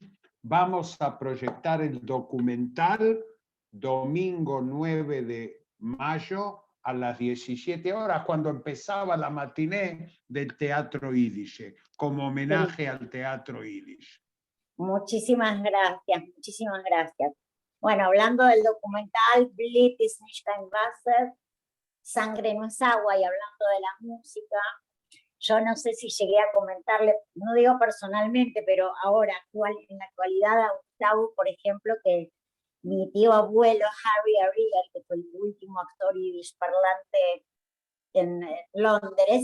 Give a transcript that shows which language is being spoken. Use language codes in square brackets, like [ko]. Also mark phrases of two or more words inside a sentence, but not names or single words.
[es] Vamos a proyectar el documental domingo 9 de mayo a las 17 horas, cuando empezaba la matiné del Teatro Yiddish, como homenaje al Teatro Yiddish. Muchísimas gracias, muchísimas gracias. Bueno, hablando del documental Blit ist nicht kein Wasser, Sangre no es agua, y hablando de la música, yo no sé si llegué a comentarle, no digo personalmente, pero ahora, en la actualidad, a Gustavo, por ejemplo, que mi tío abuelo, Harry Ariel, que fue el último actor yiddish parlante en Londres,